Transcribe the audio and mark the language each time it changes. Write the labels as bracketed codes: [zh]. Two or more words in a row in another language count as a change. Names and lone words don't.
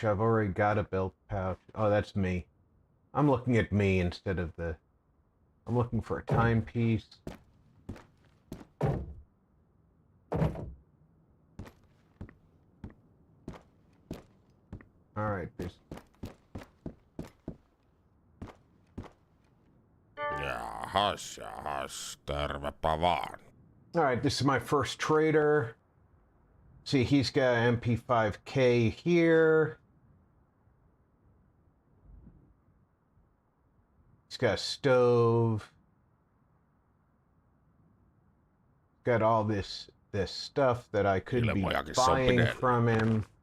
[en] I've already got a belt pouch. Oh, that's me. I'm looking at me instead of the... I'm looking for a timepiece. Alright, there's... [fi] Jahas, tervepä vaan. [en] Alright, this is my first trader. See, he's got an MP5K here. He's got a stove. Got all this stuff that I could be buying from him.